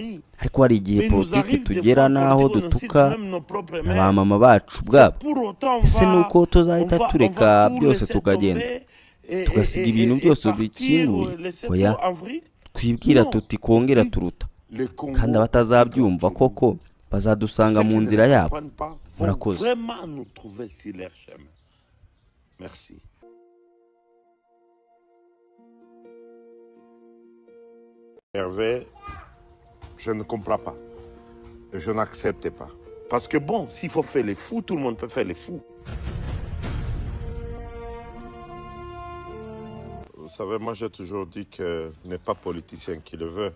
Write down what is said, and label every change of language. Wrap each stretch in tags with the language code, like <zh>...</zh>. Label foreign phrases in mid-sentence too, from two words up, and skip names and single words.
<rw>Ariko hari igihe politiki tugera n'aho dutuka na ba mama bacu ubwabo. Ese ni uko tuzahita tureka byose tukagenda tugasiga ibintu byose bikinguye? Oya, twibwira tuti kongera turuta, kandi abatazabyumva koko bazadusanga mu nzira yabo. Murakoze.</rw> <fr>Hervé, je ne comprends pas. Je n'accepte pas. Parce que bon, s'il faut faire les fous, tout le monde peut faire les fous. Vous savez, moi j'ai toujours dit que ce n'est pas politicien qui le veut.</fr>